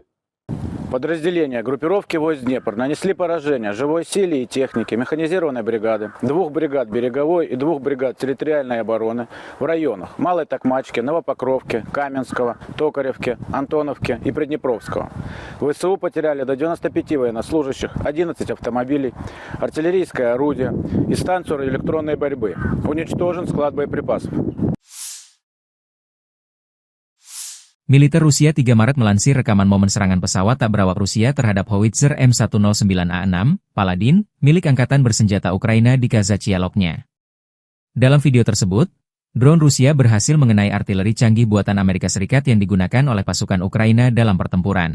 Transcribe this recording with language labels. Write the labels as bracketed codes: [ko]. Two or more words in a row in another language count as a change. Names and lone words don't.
[ru] Подразделения группировки войск Днепр нанесли поражение живой силе и технике механизированной бригады, 2 бригад береговой и 2 бригад территориальной обороны в районах Малой Токмачки, Новопокровки, Каменского, Токаревки, Антоновки и Приднепровского. ВСУ потеряли до 95 военнослужащих, 11 автомобилей, артиллерийское орудие и станцию электронной борьбы. Уничтожен склад боеприпасов. [id] Militer Rusia 3 Maret melansir rekaman momen serangan pesawat tak berawak Rusia terhadap howitzer M109A6, Paladin, milik Angkatan Bersenjata Ukraina di Kazachiyaloknya. Dalam video tersebut, drone Rusia berhasil mengenai artileri canggih buatan Amerika Serikat yang digunakan oleh pasukan Ukraina dalam pertempuran.